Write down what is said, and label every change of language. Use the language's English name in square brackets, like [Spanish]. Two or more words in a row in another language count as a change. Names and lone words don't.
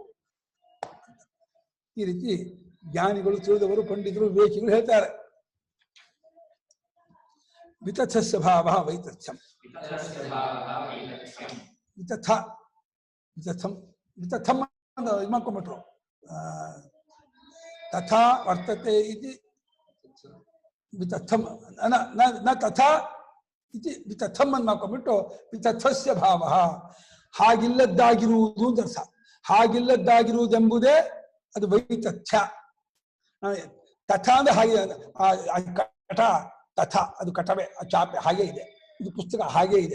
[Kannada] ಈ ರೀತಿ ಜ್ಞಾನಿಗಳು, ತಿಳಿದವರು, ಪಂಡಿತರು, ವಿವೇಕಿಗಳು ಹೇಳ್ತಾರೆ. [Sanskrit] ವಿತಥಸ್ಯ ಭಾವ ವೈತಥ್ಯಂ. ವಿತಥ ವಿತಥಂ ವಿತಥಂ [Kannada] ಅಂತ ಇದು ಮಾಡ್ಕೊಂಡ್ಬಿಟ್ರು. [Sanskrit] ತಥಾ ವರ್ತತೆ ಇತಿ ವಿತಥಂ ನ ತಥಾ ಇತಿ ವಿತಥಂ [Kannada] ಅಂತ ಮಾಡ್ಕೊಂಡ್ಬಿಟ್ಟು [Sanskrit] ವಿತಥಸ್ಯ ಭಾವ, [Kannada] ಹಾಗಿಲ್ಲದ್ದಾಗಿರುವುದು ಅಂತ ಅರ್ಥ. ಹಾಗಿಲ್ಲದ್ದಾಗಿರುವುದೆಂಬುದೇ ಅದು ವೈತಥ್ಯ. ತಥಾ ಅಂದ್ರೆ ಹಾಗೆ, ಕಟ ತಥ ಅದು ಕಟವೆ, ಚಾಪೆ ಹಾಗೆ ಇದೆ, ಇದು ಪುಸ್ತಕ ಹಾಗೆ ಇದೆ.